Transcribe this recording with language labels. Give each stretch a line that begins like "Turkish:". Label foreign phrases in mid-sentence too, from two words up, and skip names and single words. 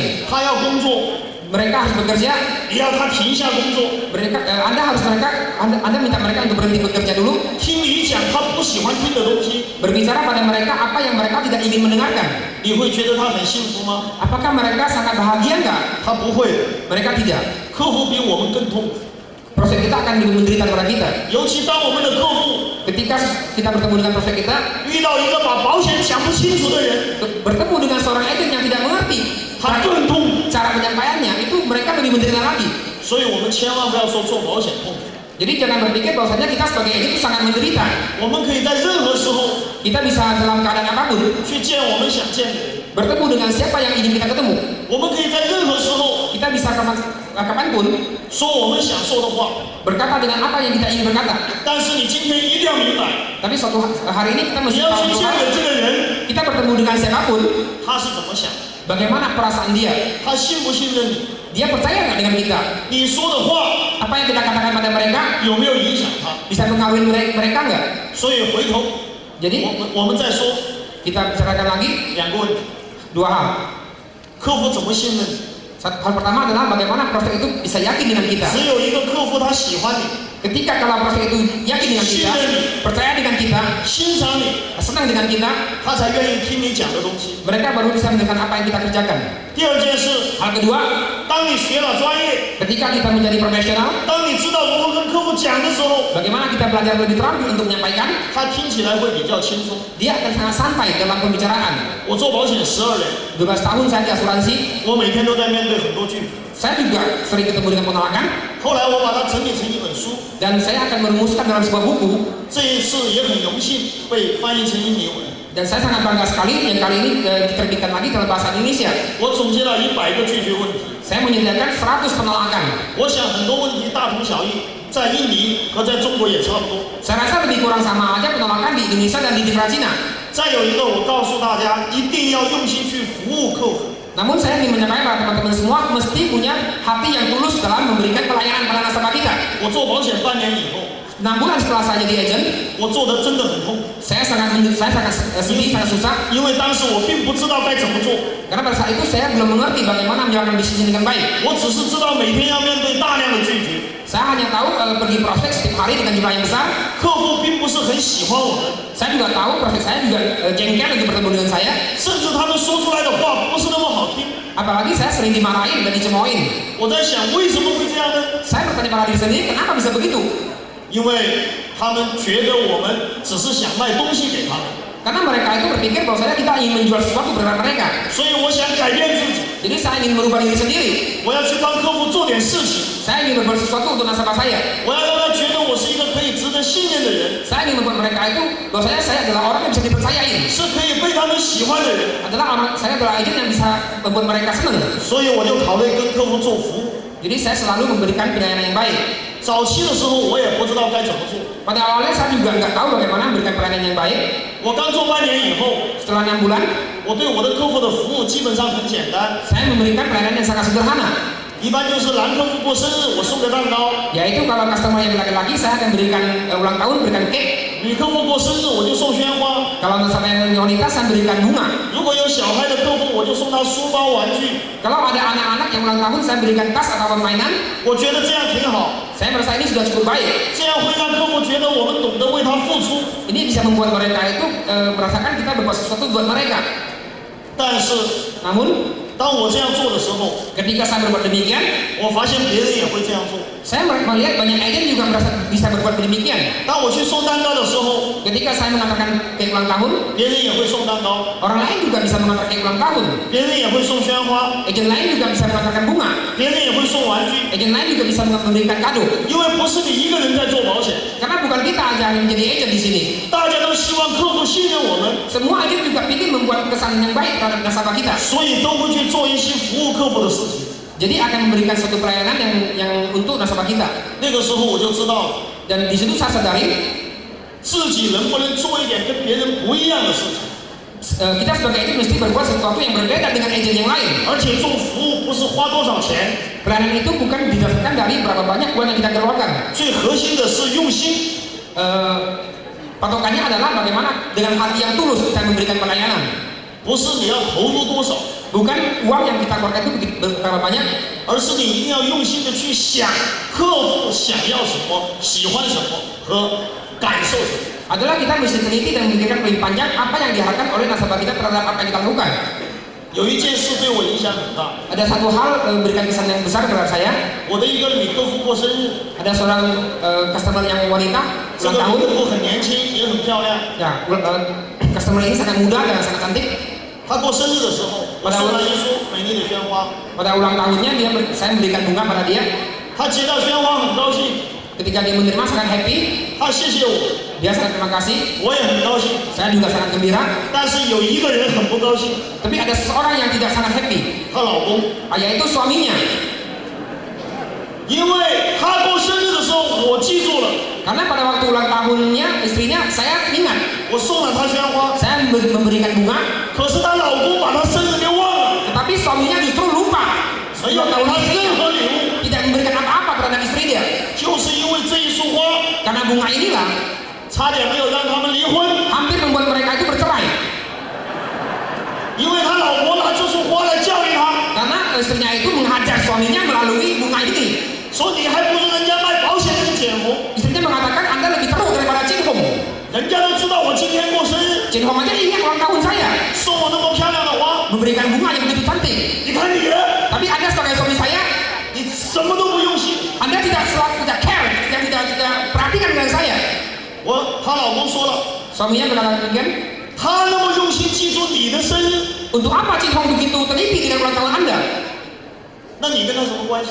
Chinese: 他要工作，
Indonesian: Mereka harus bekerja,
Chinese: 你要他停下工作，
Indonesian: Anda minta mereka untuk berhenti bekerja dulu,
Chinese: 听你讲他不喜欢听的东西，
Indonesian: berbicara pada mereka apa yang mereka tidak ingin mendengarkan.
Chinese: 你会觉得他很幸福吗？
Indonesian: Apakah mereka sangat bahagia nggak?
Chinese: 他不会的，
Indonesian: Mereka tidak.
Chinese: 客户比我们更痛苦。
Indonesian: Prospek kita akan lebih menderita daripada kita.
Chinese: 尤其当我们的客户
Indonesian: Ketika kita bertemu dengan prospek kita,
Chinese: 遇到一个把保险讲不清楚的人，
Indonesian: bertemu dengan seorang agent yang tidak mengerti
Chinese: 他更痛苦。
Indonesian: cara penyampaiannya, itu mereka lebih menderita lagi.
Chinese: 所以我们千万不要说做保险痛苦，
Indonesian: Jadi jangan berpikir bahwasanya kita sebagai agent itu sangat menderita.
Chinese: 我们可以在任何时候
Indonesian: Kita bisa dalam keadaan apapun
Chinese: 去见我们想见的人，
Indonesian: bertemu dengan siapa yang ingin kita ketemu.
Chinese: 我们可以在任何时候
Indonesian: Kita bisa kapanpun
Chinese: 说我们想说的话。
Indonesian: berkata dengan apa yang kita ingin berkata.
Chinese: 但是你今天一定要明白，
Indonesian: Tapi suatu hari ini kita
Chinese: 你
Indonesian: mesti
Chinese: 要
Indonesian: tahu
Chinese: 去见
Indonesian: bahwa
Chinese: 的这个人，
Indonesian: kita bertemu dengan siapapun,
Chinese: 他是怎么想，
Indonesian: bagaimana perasaan dia.
Chinese: 他信不信任你，
Indonesian: Dia percaya nggak dengan kita?
Chinese: 你说的话
Indonesian: Apa yang kita katakan pada mereka
Chinese: 有没有影响他。
Indonesian: bisa mengawin mereka nggak?
Chinese: 所以回头
Indonesian: Jadi
Chinese: 我们再说
Indonesian: kita bicarakan lagi
Chinese: 两个问题：
Indonesian: dua hal.
Chinese: 客户怎么信任你？
Indonesian: Hal pertama adalah bagaimana prospek itu bisa yakin dengan kita.
Chinese: 只有一个客户他喜欢你，
Indonesian: Ketika kalau prospek itu yakin dengan kita, percaya dengan kita,
Chinese: 欣赏你，
Indonesian: senang dengan kita,
Chinese: 他才愿意听你讲的东西。
Indonesian: mereka baru bisa mendengar apa yang kita kerjakan.
Chinese: 第二件事，
Indonesian: Hal kedua,
Chinese: 当你学了专业，
Indonesian: ketika kita menjadi profesional,
Chinese: 当你知道如何跟客户讲的时候，
Indonesian: bagaimana kita belajar lebih terampil untuk menyampaikan,
Chinese: 他听起来会比较轻松。
Indonesian: dia akan sangat santai dalam pembicaraan.
Chinese: 我做保险12年，
Indonesian: 12 tahun saya di asuransi,
Chinese: 我每天都在面对很多拒绝。
Indonesian: saya juga sering ketemu dengan penolakan,
Chinese: 后来我把它整理成一本书，
Indonesian: dan saya akan merumuskan dalam sebuah buku.
Chinese: 这一次也很荣幸被翻译成印尼文。
Indonesian: Dan saya sangat bangga sekali yang kali ini diterbitkan lagi dalam bahasa Indonesia.
Chinese: 我总结了100个拒绝问题，
Indonesian: Saya menyediakan 100 penolakan.
Chinese: 我想很多问题大同小异，在印尼和在中国也差不多。
Indonesian: Saya rasa lebih kurang sama aja penolakan di Indonesia dan di negara Cina.
Chinese: 再有一个，我告诉大家，一定要用心去服务客户。
Indonesian: Namun saya ingin menyampaikan pada teman-teman semua mesti punya hati yang tulus dalam memberikan pelayanan pada nasabah kita.
Chinese: 我做保险半年以后，
Indonesian: 6 bulan setelah saya jadi agent,
Chinese: 我做的真的很痛苦，
Indonesian: saya sangat sedih, sangat susah.
Chinese: 因为当时我并不知道该怎么做，
Indonesian: Karena pada saat itu saya belum mengerti bagaimana menjalankan bisnis ini dengan baik.
Chinese: 我只是知道每天要面对大量的拒绝。
Indonesian: Saya hanya tahu pergi prospek setiap hari dengan jumlah yang besar.
Chinese: 客户并不是很喜欢我们，
Indonesian: Saya juga tahu prospek saya juga jengkel untuk bertemu dengan saya.
Chinese: 甚至他们说出来的话不是那么好听。
Indonesian: Apalagi saya sering dimarahin dan dicemoohin.
Chinese: 我在想，为什么会这样呢？
Indonesian: Saya bertanya pada diri sendiri, kenapa bisa begitu?
Chinese: 因为他们觉得我们只是想卖东西给他们，
Indonesian: Karena mereka itu berpikir bahwasanya kita ingin menjual sesuatu kepada mereka.
Chinese: 所以我想改变自己，
Indonesian: Jadi saya ingin merubah diri sendiri.
Chinese: 我要去帮客户做点事情，
Indonesian: Saya ingin berbuat sesuatu untuk nasabah saya.
Chinese: 我要让他觉得我是一个可以值得信任的人，
Indonesian: Saya ingin membuat mereka itu bahwasanya saya adalah orang yang bisa dipercayain.
Chinese: 是可以被他们喜欢的人。
Indonesian: Saya adalah agent yang bisa membuat mereka senang.
Chinese: 所以我就考虑跟客户做服务。
Indonesian: Jadi saya selalu memberikan pelayanan yang baik.
Chinese: 早期的时候我也不知道该怎么做，
Indonesian: Pada awalnya saya juga nggak tahu bagaimana memberikan pelayanan yang baik.
Chinese: 我刚做半年以后，
Indonesian: Setelah 6 bulan,
Chinese: 我对我的客户的服务基本上很简单，
Indonesian: saya memberikan pelayanan yang sangat sederhana.
Chinese: 一般就是男客户过生日我送个蛋糕，
Indonesian: Yaitu kalau customer yang laki-laki saya akan berikan ulang tahun, berikan cake.
Chinese: 女客户过生日我就送鲜花，
Indonesian: Kalau nasabah yang wanita saya berikan bunga.
Chinese: 如果有小孩的客户我就送他书包玩具，
Indonesian: Kalau ada anak-anak yang ulang tahun saya berikan tas atau mainan.
Chinese: 我觉得这样挺好，
Indonesian: Saya merasa ini sudah cukup baik.
Chinese: 这样会让客户觉得我们懂得为他付出。
Indonesian: Ini bisa membuat mereka itu merasakan kita berbuat sesuatu buat mereka.
Chinese: 但是
Indonesian: Namun
Chinese: 当我这样做的时候，
Indonesian: ketika saya berbuat demikian,
Chinese: 我发现别人也会这样做。
Indonesian: saya melihat banyak agen juga bisa berbuat demikian.
Chinese: 当我去送蛋糕的时候，
Indonesian: Ketika saya mengantarkan cake ulang tahun,
Chinese: 别人也会送蛋糕，
Indonesian: orang lain juga bisa mengantar cake ulang tahun.
Chinese: 别人也会送鲜花，
Indonesian: Agen lain juga bisa mengantarkan bunga.
Chinese: 别人也会送玩具，
Indonesian: Agen lain juga bisa memberikan kado.
Chinese: 因为不是你一个人在做保险，
Indonesian: Karena bukan kita aja yang menjadi agen di sini.
Chinese: 大家都希望客户信任我们，
Indonesian: Semua agen juga ingin membuat kesan yang baik terhadap nasabah kita.
Chinese: 所以都会去做一些服务客户的事情。
Indonesian: Jadi akan memberikan suatu pelayanan yang untuk nasabah kita.
Chinese: 那个时候我就知道了，
Indonesian: Dan di situ saya sadari
Chinese: 自己能不能做一点跟别人不一样的事情，
Indonesian: kita sebagai agen mesti berbuat sesuatu yang berbeda dengan agen yang lain.
Chinese: 而且做服务不是花多少钱，
Indonesian: Pelayanan itu bukan didasarkan dari berapa banyak uang yang kita keluarkan.
Chinese: 最核心的是用心。
Indonesian: Patokannya adalah bagaimana dengan hati yang tulus kita memberikan pelayanan.
Chinese: 不是你要投入多少，
Indonesian: Bukan uang yang kita keluarkan itu berapa banyak,
Chinese: 而是你一定要用心的去想客户想要什么、喜欢什么和感受什么。
Indonesian: adalah kita mesti teliti dan memikirkan lebih panjang apa yang diharapkan oleh nasabah kita terhadap apa yang kita lakukan.
Chinese: 有一件事对我影响很大，
Indonesian: Ada satu hal memberikan kesan yang besar terhadap saya.
Chinese: 我的一个女客户过生日，
Indonesian: Ada seorang customer yang wanita
Chinese: 这
Indonesian: ulang
Chinese: 个
Indonesian: tahun.
Chinese: 女客户很年轻，也很漂亮。
Indonesian: Ya, customer ini sangat muda dan sangat cantik.
Chinese: 她过生日的时候，我送她一束美丽的鲜花，
Indonesian: Pada ulang tahunnya saya memberikan bunga pada dia.
Chinese: 她接到鲜花很高兴，
Indonesian: Ketika dia menerima sangat happy,
Chinese: 她谢谢我，
Indonesian: dia sangat terima kasih.
Chinese: 我也很高兴。
Indonesian: Saya juga sangat gembira.
Chinese: 但是有一个人很不高兴，
Indonesian: Tapi ada seorang yang tidak sangat happy,
Chinese: 她老公，
Indonesian: yaitu suaminya.
Chinese: 因为她过生日的时候我记住了，
Indonesian: Karena pada waktu ulang tahunnya istrinya saya ingat,
Chinese: 我送了她鲜花，
Indonesian: saya memberikan bunga,
Chinese: 可是她老公把她生日给忘了，
Indonesian: tetapi suaminya justru lupa.
Chinese: 没有
Indonesian: Ulang
Chinese: 给
Indonesian: tahun
Chinese: 她任
Indonesian: istrinya
Chinese: 何礼物，
Indonesian: tidak memberikan apa-apa terhadap istri dia.
Chinese: 就是因为这一束花，
Indonesian: Karena bunga inilah
Chinese: 差点没有让他们离婚。
Indonesian: hampir membuat mereka itu bercerai.
Chinese: 因为他老婆拿这束花来教育他，
Indonesian: Karena istrinya itu menghajar suaminya melalui bunga ini.
Chinese: 说你还不如人家卖保险跟捡红，
Indonesian: Istrinya mengatakan Anda lebih teruk daripada Cinhong.
Chinese: 人家都知道我今天过生日，
Indonesian: Cinhong aja ingat ulang tahun saya,
Chinese: 送我那么漂亮的花，
Indonesian: memberikan bunga yang begitu cantik.
Chinese: 你看你呢，
Indonesian: Tapi Anda sebagai suami saya,
Chinese: 你什么都不用心。
Indonesian: Anda tidak care, tidak perhatikan dengan saya.
Chinese: 她老公说了，
Indonesian: Suaminya mengatakan demikian.
Chinese: 他那么用心记住你的生日，
Indonesian: Untuk apa Cinhong begitu teliti dengan ulang tahun Anda?
Chinese: 那你跟他什么关系？